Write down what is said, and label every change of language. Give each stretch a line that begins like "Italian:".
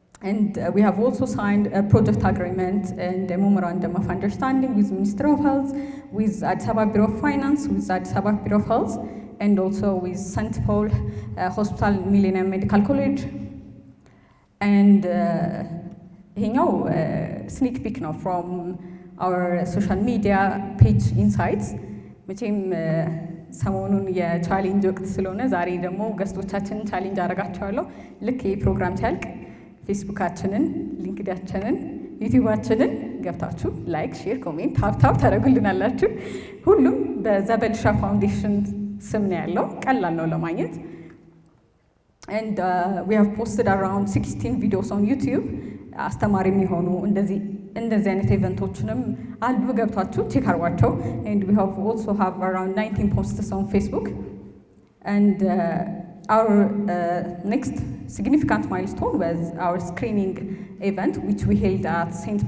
English: And we have also signed a project agreement and a memorandum of understanding with Ministry of Health, with Addis Ababa Bureau of Finance, with Addis Ababa Bureau of Health, and also with St. Paul Hospital Millennium Medical College and
Amharic: ይሄኛው ስኒክ ፒክ ነው
English: from our social media page insights
Amharic: መቼም ሰሞኑን የቻሌንጅ ወቅት ስለሆነ ዛሬ ደግሞ ገስቶቻችንን ቻሌንጅ አደርጋቸዋለሁ። ልክ ይህ ፕሮግራም ሲያልቅ ፌስቡካችንን፣ ሊንክዳችንን፣ ዩቲዩባችንን ገብታችሁ ላይክ፣ ሼር፣ ኮሜንት ታፕ ታደርጉልናላችሁ። ሁሉም በዘበልሻ ፋውንዴሽን ስም ነው ያለው። ቀላል ነው ለማግኘት።
English: and we have posted around 16 videos on YouTube
Amharic: አስተማሪ የሚሆኑ እንደዚህ አይነት ኢቨንቶችንም አሉ። ገብታችሁ ቼክ አድርጓቸው።
English: and we have also have around 19 posts on Facebook. and our next significant milestone was our screening event which we held at St.